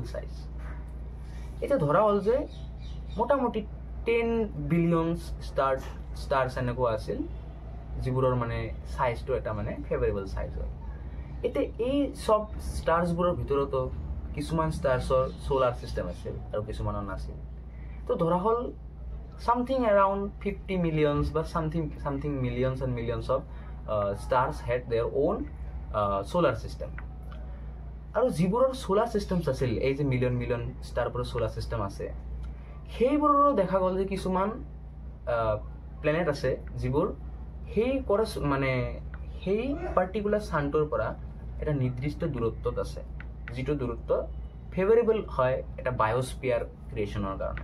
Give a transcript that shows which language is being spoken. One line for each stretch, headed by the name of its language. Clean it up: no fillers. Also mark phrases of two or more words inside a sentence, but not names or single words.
Assamese: সাইজ এতিয়া ধৰা হ'ল যে মোটামুটি 10
English: billions stars
Assamese: এনেকুৱা আছিল যিবোৰৰ মানে সাইজটো এটা মানে
English: favourable size
Assamese: হয় এতিয়া এই সব ষ্টাৰ্ছবোৰৰ ভিতৰতো কিছুমান ষ্টাৰ্ছৰ
English: solar system
Assamese: আছিল আৰু কিছুমানৰ নাছিল তো ধৰা হ'ল
English: something around 50 millions but something millions and millions of stars had their own solar system
Assamese: আৰু যিবোৰৰ
English: solar systems
Assamese: আছিল এই যে
English: million star
Assamese: পৰা
English: solar system
Assamese: আছে সেইবোৰৰো দেখা গ'ল যে কিছুমান প্লেনেট আছে যিবোৰ সেই মানে সেই পাৰ্টিকুলাৰ স্থানটোৰ পৰা এটা নিৰ্দিষ্ট দূৰত্বত আছে, যিটো দূৰত্ব ফেভাৰেবল হয় এটা
English: biosphere creation
Assamese: কাৰণে।